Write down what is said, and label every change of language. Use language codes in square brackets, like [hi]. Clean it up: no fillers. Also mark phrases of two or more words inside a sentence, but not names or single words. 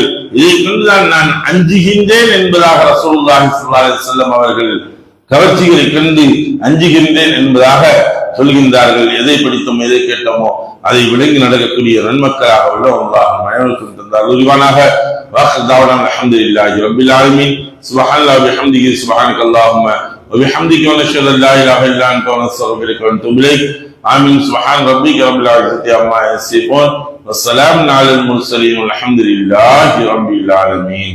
[ta] இதை கொண்டுதான் நான் அஞ்சுகின்றேன் என்பதாக [ar] رسول الله صلى الله عليه وسلم [ta] அவர்கள் கவர்ச்சிகளை கண்டு அஞ்சுகின்றேன் என்பதாக சொல்கின்றார்கள். எதை படித்தோமோ எதை கேட்டோமோ அதை விளங்கி நடக்கக்கூடிய நன்மக்களாக உள்ள அல்லாஹ் அனைவருக்கும் தந்தார் உரிவானாக. [ar] وآخر دعوانا الحمد لله رب العالمين. سبحان الله وبحمده سبحانك اللهم وبحمدك ونشهد ان لا اله الا انت ونستغفرك ونتوب اليك. آمين. سبحان ربك رب العزة عما يصفون والسلام على المرسلين والحمد لله رب العالمين.